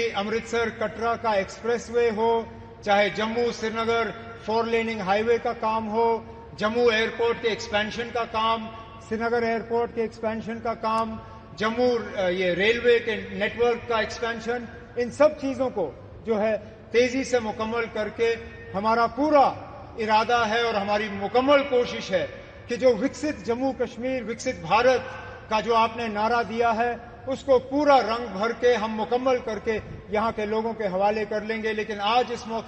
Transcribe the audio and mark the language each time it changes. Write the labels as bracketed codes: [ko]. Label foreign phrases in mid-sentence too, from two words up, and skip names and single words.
[ur] امرتسر کٹرا کا ایکسپریس وے ہو، چاہے جموں سری نگر 4 [en] laning highway [ur] کا کام ہو، جموں ایئرپورٹ کے ایکسپینشن کا کام، سری نگر ایئرپورٹ کے ایکسپینشن کا کام، جموں یہ ریلوے کے نیٹ ورک کا ایکسپینشن، ان سب چیزوں کو جو ہے تیزی سے مکمل کر کے ہمارا پورا ارادہ ہے اور ہماری مکمل کوشش ہے کہ جو وکست جموں کشمیر، وکست بھارت کا جو آپ نے نعرہ دیا ہے اس کو پورا رنگ بھر کے ہم مکمل کر کے یہاں کے لوگوں کے حوالے کر لیں گے. لیکن آج اس موقع